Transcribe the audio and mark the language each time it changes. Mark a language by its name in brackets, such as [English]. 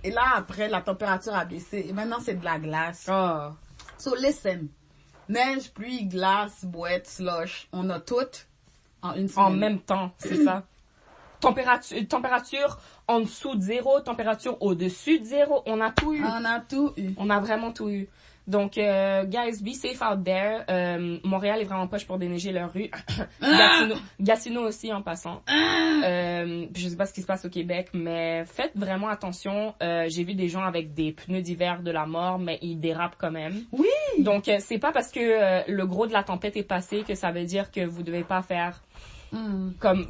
[French] Et là, après, la température a baissé. Et maintenant, c'est de la glace. Oh. [English] So, listen. [French] Neige, pluie, glace, boîte, slush. On a tout en une semaine. En même temps, c'est ça. Température en dessous de 0, température au-dessus de 0. On a tout eu. On a tout eu. On a vraiment tout eu. Donc, [English] guys, be safe out there. [French] Montréal est vraiment poche pour déneiger leurs rues. Gatineau aussi, en passant. Je sais pas ce qui se passe au Québec, mais faites vraiment attention. J'ai vu des gens avec des pneus d'hiver de la mort, mais ils dérapent quand même. Oui! Donc, c'est pas parce que le gros de la tempête est passé que ça veut dire que vous devez pas faire comme